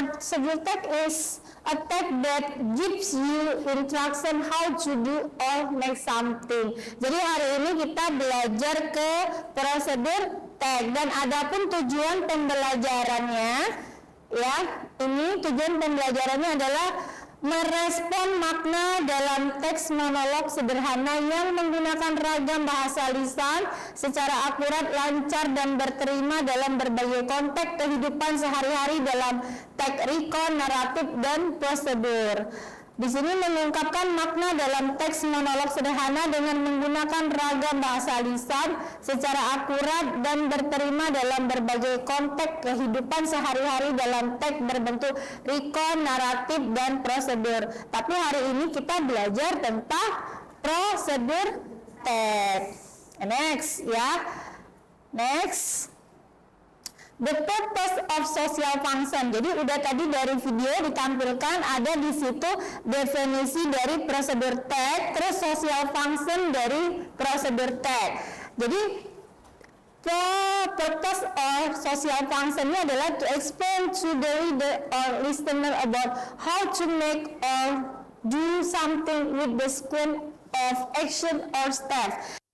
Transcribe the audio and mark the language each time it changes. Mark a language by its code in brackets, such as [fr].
[en] Procedure text is a text that gives you instruction how to do or make something. [id] Jadi hari ini kita belajar ke prosedur text, dan adapun tujuan pembelajarannya ya, ini tujuan pembelajarannya adalah merespon makna dalam teks monolog sederhana yang menggunakan ragam bahasa lisan secara akurat, lancar, dan berterima dalam berbagai konteks kehidupan sehari-hari dalam teks recon, naratif, dan prosedur. Di sini mengungkapkan makna dalam teks monolog sederhana dengan menggunakan ragam bahasa lisan secara akurat dan berterima dalam berbagai konteks kehidupan sehari-hari dalam teks berbentuk recon, naratif, dan prosedur. Tapi hari ini kita belajar tentang prosedur teks. Next ya. Next. [en] The purpose of social function. [id] Jadi udah tadi dari video ditampilkan ada di situ definisi dari prosedur text, terus social function dari prosedur text. Jadi [en] purpose or social function-nya adalah to explain to the reader or listener about how to make or do something with the sequence of action or steps.